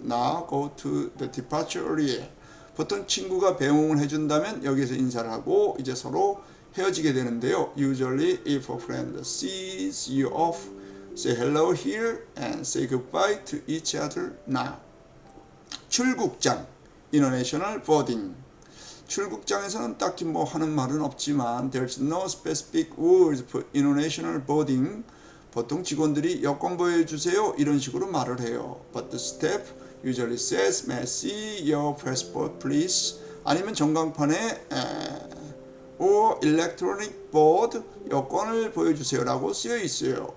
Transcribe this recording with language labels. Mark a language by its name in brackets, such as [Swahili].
[English] Now go to the departure area. [Korean] 보통 친구가 배웅을 해준다면 여기서 인사를 하고 이제 서로 헤어지게 되는데요. [English] Usually if a friend sees you off, say hello here and say goodbye to each other now. 출국장, international boarding. [Korean] 출국장에서는 딱히 뭐 하는 말은 없지만 [English] there's no specific rules for international boarding. [Korean] 보통 직원들이 여권 보여주세요 이런 식으로 말을 해요. [English] But the staff usually says, may I see your passport please? [Korean] 아니면 전광판에 [English] or electronic board [Korean] 여권을 보여주세요 라고 쓰여 있어요.